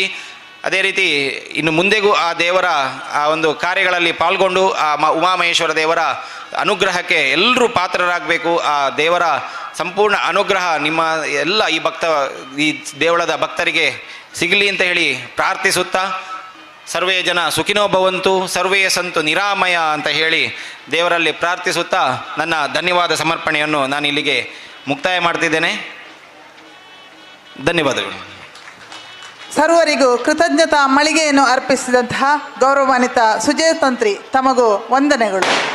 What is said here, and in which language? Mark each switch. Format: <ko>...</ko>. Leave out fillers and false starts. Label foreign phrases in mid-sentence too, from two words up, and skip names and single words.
<kn>ಅದೇ ರೀತಿ ಇನ್ನು ಮುಂದೆಗೂ ಆ ದೇವರ ಆ ಒಂದು ಕಾರ್ಯಗಳಲ್ಲಿ ಪಾಲ್ಗೊಂಡು ಆ ಉಮಾಮಹೇಶ್ವರ ದೇವರ ಅನುಗ್ರಹಕ್ಕೆ ಎಲ್ಲರೂ ಪಾತ್ರರಾಗಬೇಕು. ಆ ದೇವರ ಸಂಪೂರ್ಣ ಅನುಗ್ರಹ ನಿಮ್ಮ ಎಲ್ಲ ಈ ದೇವಳದ ಭಕ್ತರಿಗೆ ಸಿಗಲಿ ಅಂತ ಹೇಳಿ ಪ್ರಾರ್ಥಿಸುತ್ತಾ,</kn> <sa>ಸರ್ವೇ ಜನ ಸುಖಿನೋ ಭವಂತು, ಸರ್ವೇ ಸಂತು ನಿರಾಮಯ</sa> <kn>ಅಂತ ಹೇಳಿ ದೇವರಲ್ಲಿ ಪ್ರಾರ್ಥಿಸುತ್ತಾ ನನ್ನ ಧನ್ಯವಾದ ಸಮರ್ಪಣೆಯನ್ನು ನಾನು ಇಲ್ಲಿಗೆ ಮುಕ್ತಾಯ ಮಾಡ್ತಿದ್ದೇನೆ. ಧನ್ಯವಾದಗಳು. ಸರ್ವರಿಗೂ ಕೃತಜ್ಞತಾ ಮಳಿಗೆಯನ್ನು ಅರ್ಪಿಸಿದಂತಹ ಗೌರವಾನ್ವಿತ ಸುಜಯ ತಂತ್ರಿ ತಮಗೂ ವಂದನೆಗಳು.</kn>